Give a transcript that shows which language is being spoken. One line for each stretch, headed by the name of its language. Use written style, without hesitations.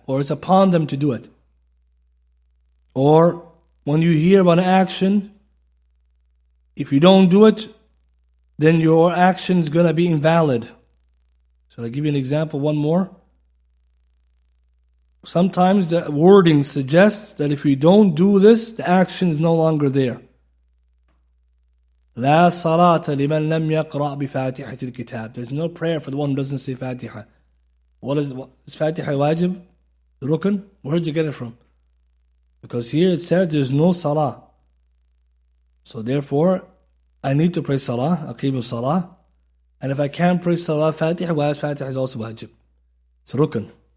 English: Or it's upon them to do it. Or when you hear about an action, if you don't do it, then your action is going to be invalid. So I'll give you an example, one more. Sometimes the wording suggests that if you don't do this, the action is no longer there.
Arabic: لا صلاة لمن لم يقرأ بفاتحة الكتاب.
English: There's no prayer for the one who doesn't say Fatiha. Is Fatiha wajib? Rukn? Where did you get it from? Because here it says there's no salah. So therefore, I need to pray salah, aqim salah. And if I can't pray salah, Fatiha is also wajib. It's rukn.